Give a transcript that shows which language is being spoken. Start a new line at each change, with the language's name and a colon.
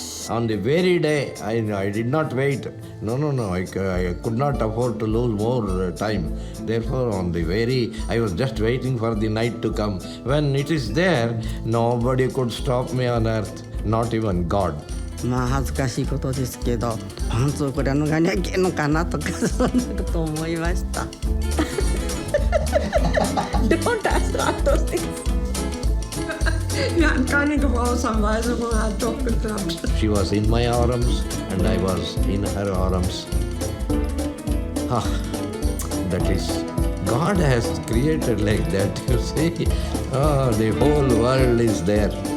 English: On the very day, I did not wait. No, I could not afford to lose more time. Therefore, I was just waiting for the night to come. When it is there, nobody could stop me on earth, not even God.
Japanese: まあ恥ずかしいことですけど、パンツをこれは脱がにゃいけんのかなとかそんなことを思いました。
English: Don't ask those things.
German: Wir hatten keine Gebrauchsanweisung und hat doch geklappt.
English: She was in my arms and I was in her arms. That is, God has created like that, you see. The whole world is there.